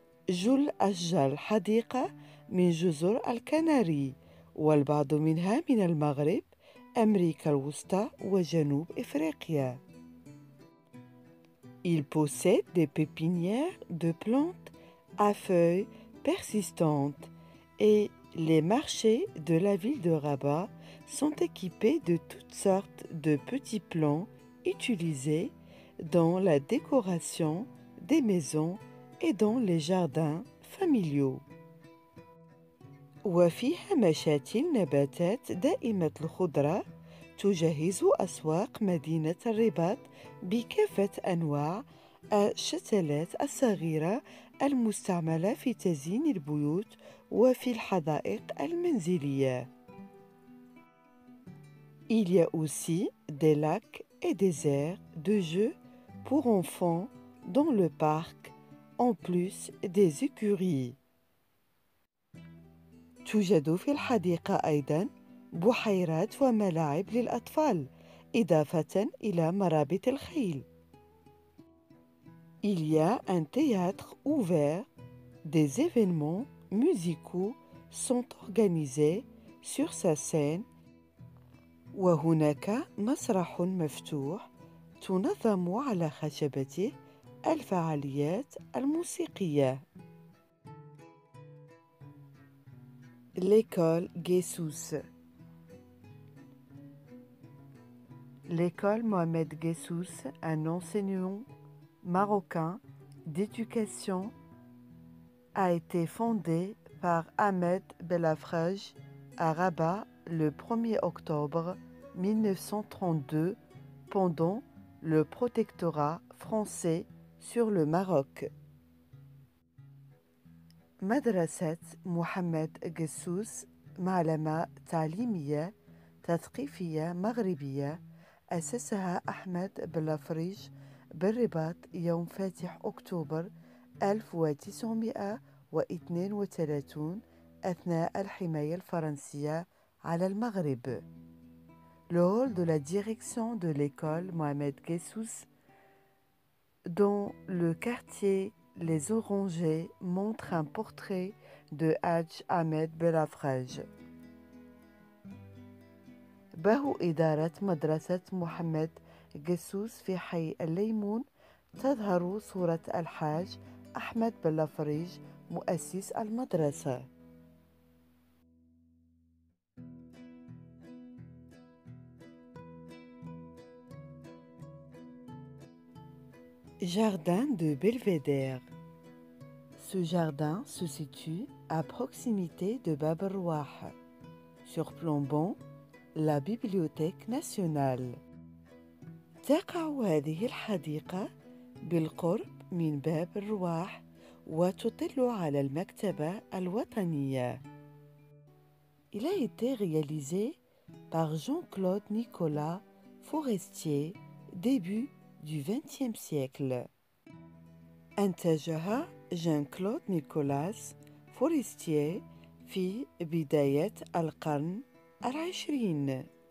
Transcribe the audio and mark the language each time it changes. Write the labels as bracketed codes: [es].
[ar] جل أشجار الحديقة من جزر الكناري والبعض منها من المغرب، أمريكا الوسطى وجنوب إفريقيا. [fr] Il possède des pépinières de plantes à feuilles persistantes et les marchés de la ville de Rabat sont équipés de toutes sortes de petits plants utilisés dans la décoration des maisons et dans les jardins familiaux. [ar] وفيها مشاتل نباتات دائمة الخضرة تجهز أسواق مدينة الرباط بكافة أنواع الشتلات الصغيرة المستعملة في تزيين البيوت وفي الحدائق المنزلية. [fr] Il y a aussi des lacs et des aires de jeux pour enfants dans le parc, en plus des écuries. [ar] توجد في الحديقة أيضاً بحيرات وملاعب للأطفال إضافة إلى مرابط الخيل. [fr] Il y a un théâtre ouvert. Des événements musicaux sont organisés sur sa scène. [ar] وهناك مسرح مفتوح تنظم على خشبته الفعاليات الموسيقية. [fr] L'école Guessous. L'école Mohamed Guessous, un enseignant marocain d'éducation, a été fondée par Ahmed Belafrage à Rabat le 1er octobre 1932 pendant le protectorat français sur le Maroc. [ar] مدرسة محمد قسوس معلمة تعليمية تثقيفية مغربية أسسها أحمد بلافريج بالرباط يوم فاتح أكتوبر 1932 أثناء الحماية الفرنسية على المغرب. [fr] Le hall de la direction de l'école Mohamed Guessous dans le quartier Les Orangers montre un portrait de Hadj Ahmed Belafrage. [ar] به إدارة مدرسة محمد قسوس في حي الليمون تظهر صورة الحاج أحمد بلافريج مؤسس المدرسة. [fr] Jardin de Belvédère. Ce jardin se situe à proximité de Bab el-Rouah, surplombant la Bibliothèque nationale. [ar] تقع هذه الحديقة بالقرب من باب الرواح وتطل على المكتبة الوطنية. [fr] Il a été réalisé par Jean-Claude Nicolas Forestier, début du XXe siècle. [ar] أنتجها جان كلود نيكولاس فورستييه في بداية القرن العشرين.